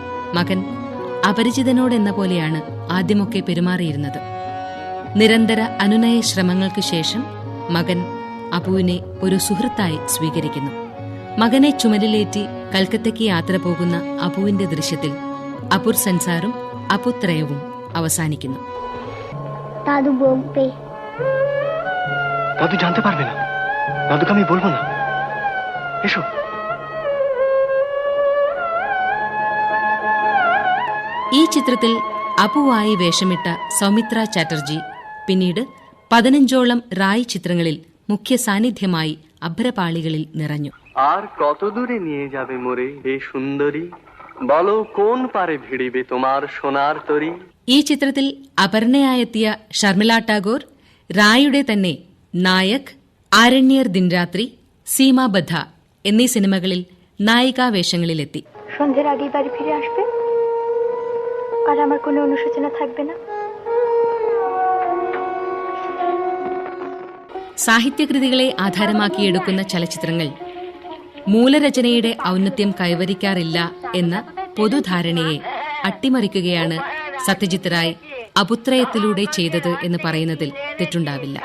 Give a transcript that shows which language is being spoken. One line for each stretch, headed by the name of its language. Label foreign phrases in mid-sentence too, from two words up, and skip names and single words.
Malayalam: മകൻ അപരിചിതനോടെന്ന പോലെയാണ് ആദ്യമൊക്കെ പെരുമാറിയിരുന്നത്. നിരന്തര അനുനയ ശ്രമങ്ങൾക്ക് ശേഷം മകൻ അപ്പുവിനെ ഒരു സുഹൃത്തായി സ്വീകരിക്കുന്നു. മകനെ ചുമലിലേറ്റി കൽക്കത്തയ്ക്ക് യാത്ര പോകുന്ന അപ്പുവിന്റെ ദൃശ്യത്തിൽ അപുർ സൻസാറും അപുത്രയവും അവസാനിക്കുന്നു.
Bangla: দাদু বকবে। দাদু জানতে পারবে না, দাদুকে আমি বলবো না। এসো।
Malayalam: ഈ ചിത്രത്തിൽ അപ്പുവായി വേഷമിട്ട സൗമിത്ര ചാറ്റർജി പിന്നീട് 15ഓളം റായ് ചിത്രങ്ങളിൽ മുഖ്യ സാന്നിധ്യമായി അഭ്രപാളികളിൽ നിറഞ്ഞു.
Bangla: আর কত দূরে নিয়ে যাবে মোরে হে সুন্দরী, বলো কোন পারে ভিড়িবে তোমার সোনার তরী.
Malayalam: ഈ ചിത്രത്തിൽ അപർണയായെത്തിയ ഷർമിള ടാഗോർ റായുടെ തന്നെ നായക്, ആരണ്യർ ദിൻരാത്രി, സീമാബദ്ധ എന്നീ സിനിമകളിൽ നായികാവേഷങ്ങളിലെത്തി.
Bangla: সন্ধ্যের আগেই বাড়ি ফিরে আসবে আর আমার কোনো অনুশোচনা থাকবে না.
Malayalam: സാഹിത്യകൃതികളെ ആധാരമാക്കിയെടുക്കുന്ന ചലച്ചിത്രങ്ങൾ മൂലരചനയുടെ ഔന്നത്യം കൈവരിക്കാറില്ല എന്ന പൊതുധാരണയെ അട്ടിമറിക്കുകയാണ് സത്യജിത് റായ് അപുത്രയത്തിലൂടെ ചെയ്തത് എന്ന് പറയുന്നതിൽ തെറ്റുണ്ടാവില്ല.